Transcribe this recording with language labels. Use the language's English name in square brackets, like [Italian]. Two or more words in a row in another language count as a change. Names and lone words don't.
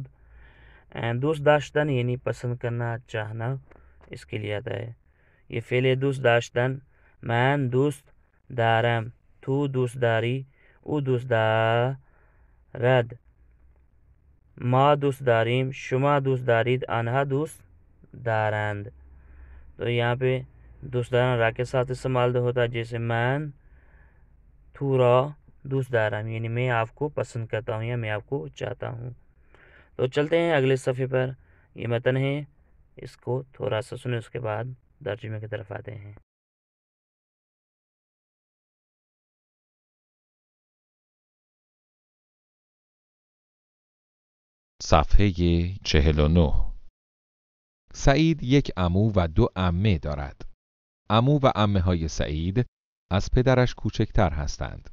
[Persian] دوست داشتن [Urdu] یعنی پسند کرنا، چاہنا، اس کے لیے آتا ہے. یہ فعل [Persian] دوست داشتن، من دوست دارم، تو دوست داری، او دوست دارد، ما دوست داریم، شما دوست دارید، آنها دوست دارند. تو یہاں پہ دوست داران را کے ساتھ استعمال ہوتا ہے، جیسے من تو را دوست دارم، یعنی میں آپ کو پسند کرتا ہوں یا میں آپ کو چاہتا ہوں. [Urdu] تو چلتے ہیں اگلے صفحے پر. یہ متن ہے، اس کو تھوڑا سا سنیں، اس کے بعد ترجمے کی طرف آتے ہیں. [Persian] صفحه 49. سعید یک عمو و 2 عمه دارد. عمو و عمه های سعید از پدرش کوچکتر هستند.